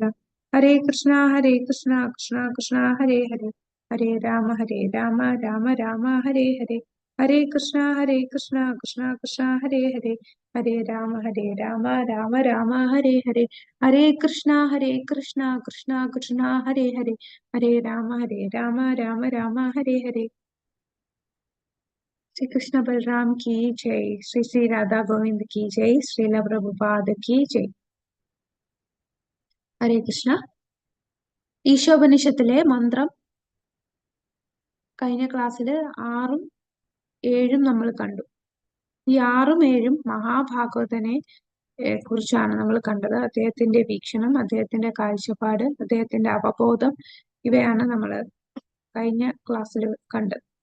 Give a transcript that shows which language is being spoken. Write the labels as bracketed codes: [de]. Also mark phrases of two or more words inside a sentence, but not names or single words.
[sa] ഹരേ കൃഷ്ണ കൃഷ്ണ കൃഷ്ണ ഹരേ ഹരേ, ഹരേ രാമ രാമ രാമ ഹരേ ഹരേ. ഹരേ കൃഷ്ണ കൃഷ്ണ കൃഷ്ണ ഹരേ ഹരേ, ഹരേ രാമ രാമ രാമ ഹരേ ഹരേ. ഹരേ കൃഷ്ണ കൃഷ്ണ കൃഷ്ണ ഹരേ ഹരേ, ഹരേ രാമ രാമ രാമ ഹരേ ഹരേ. [hi] श्री कृष्ण बलराम की जय, श्री श्री राधा गोविंद की जय, श्रीला प्रभुपाद की जय. हरे कृष्ण. [ml] ഈശോപനിഷത്തിലെ മന്ത്രം കഴിഞ്ഞ ക്ലാസ്സിൽ 6ഉം 7ഉം നമ്മൾ കണ്ടു. ഈ 6ഉം 7ഉം മഹാഭാഗവതനെ കുറിച്ചാണ് നമ്മൾ കണ്ടത്. അദ്ദേഹത്തിന്റെ വീക്ഷണം, അദ്ദേഹത്തിന്റെ കാഴ്ചപ്പാട്, അദ്ദേഹത്തിന്റെ അവബോധം, ഇവയാണ് നമ്മൾ കഴിഞ്ഞ ക്ലാസ്സിൽ കണ്ടത്.